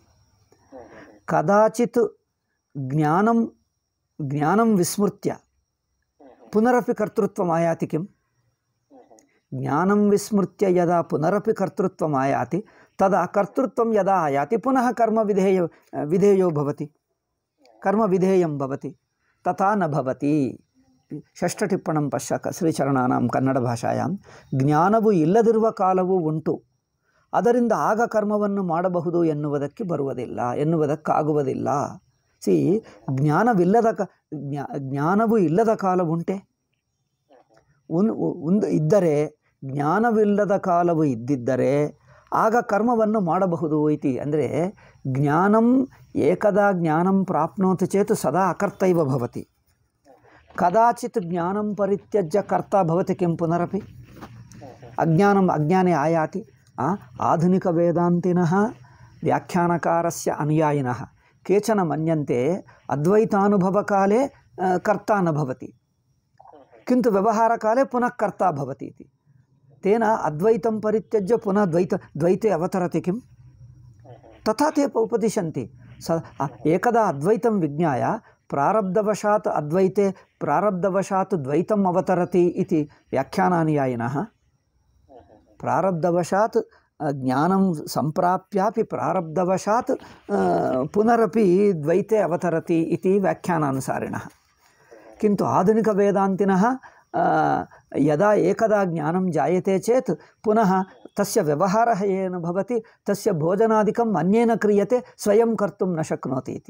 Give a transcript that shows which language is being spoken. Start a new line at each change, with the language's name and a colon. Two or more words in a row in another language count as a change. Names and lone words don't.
Sanskrit: ಕದಾಚಿತ್ ಜ್ಞಾನಂ ವಿಸ್ಮೃತ್ಯ ಪುನರಪಿ ಕರ್ತೃತ್ವಂ ಆಯಾತಿ ಕಿಂ? ಜ್ಞಾನಂ ವಿಸ್ಮೃತ್ಯ ಯದಾ ಪುನರಪಿ ಕರ್ತೃತ್ವಂ ಆಯಾತಿ ತದಾ ಕರ್ತೃತ್ವಂ ಯದಾ ಆಯಾತಿ ಪುನಃ ಕರ್ಮ ವಿಧೇಯೋ ಭವತಿ, ಕರ್ಮ ವಿಧೇಯಂ ಭವತಿ. ತಥಾ ನ ಭವತಿ. ಷಷ್ಠಟಿಪ್ಪಣಂ ಪಶ್ಚಾತ್ ಶ್ರೀಚರಣಾನಾಂ ಕನ್ನಡ ಭಾಷಾಯಾಂ
Kannada: ಜ್ಞಾನವು ಇಲ್ಲದಿರುವ ಕಾಲವೂ ಉಂಟು, ಅದರಿಂದ ಆಗ ಕರ್ಮವನ್ನು ಮಾಡಬಹುದು ಎನ್ನುವುದಕ್ಕಾಗುವುದಿಲ್ಲ. ಜ್ಞಾನವು ಇಲ್ಲದ ಕಾಲ ಉಂಟೆ? ಇದ್ದರೆ ಜ್ಞಾನವಿಲ್ಲದ ಕಾಲವು ಇದ್ದಿದ್ದರೆ ಆಗ ಕರ್ಮವನ್ನು ಮಾಡಬಹುದು ಇತಿ.
Sanskrit: ಅಂದರೆ ಏಕದಾ ಜ್ಞಾನಂ ಪ್ರಾಪ್ನೋತಿ ಚೇತ್ ಸದಾ ಅಕರ್ತೈವ ಭವತಿ. ಕದಾಚಿತ್ ಜ್ಞಾನಂ ಪರಿತ್ಯಜ್ಯ ಕರ್ತ ಭವತಿ ಕಿಂ ಪುನರಪಿ? ಅಜ್ಞಾನೇ ಆಯಾತಿ. ಆಧುನಿಕ ವೇದಾಂತಿನಃ ವ್ಯಾಖ್ಯಾನಕಾರಸ್ಯ ಅನುಯಾಯಿನಃ ಕೇಚನ ಮನ್ಯಂತೆ ಅದ್ವೈತಾನುಭವಕಾಲೇ ಕರ್ತ ನ ಭವತಿ, ಕಿಂತು ವ್ಯವಹಾರಕಾಲೇ ಪುನಃ ಕರ್ತ ಭವತಿ ಇತಿ. ತೇನ ಅದ್ವೈತಂ ಪರಿತ್ಯಜ್ಯ ಪುನಃ ದ್ವೈತೆ ಅವತರತಿ ಕಿಂ? ತಥಾ ತೇ ಉಪದಿಶಂತಿ. ಏಕದಾ ಅದ್ವೈತಂ ವಿಜ್ಞಾಯ ಪ್ರಾರಬ್ಧವಶಾತ್ ಅದ್ವೈತೆ ಪ್ರಾರಬ್ಧವಶಾತ್ ದ್ವೈತಂ ಅವತರತಿ ಇತಿ ವ್ಯಾಖ್ಯಾನಾನುಯಾಯಿನಃ. ಪ್ರಾರಬ್ಧವಶಾತ್ ಜ್ಞಾನಂ ಸಂಪ್ರಾಪ್ಯಾಪಿ ಪ್ರಾರಬ್ಧವಶಾತ್ ಪುನರಪಿ ದ್ವೈತೆ ಅವತರತಿ ಇತಿ ವ್ಯಾಖ್ಯಾನಾನುಸಾರಿಣಃ. किन्तु आधुनिक वेदान्तिनः यदा एकदा ज्ञानं जायते चेत् पुनः तस्य व्यवहारः येन भवति तस्य भोजनादिकम् अन्येन क्रियते, स्वयं कर्तुं न शक्नोति इति.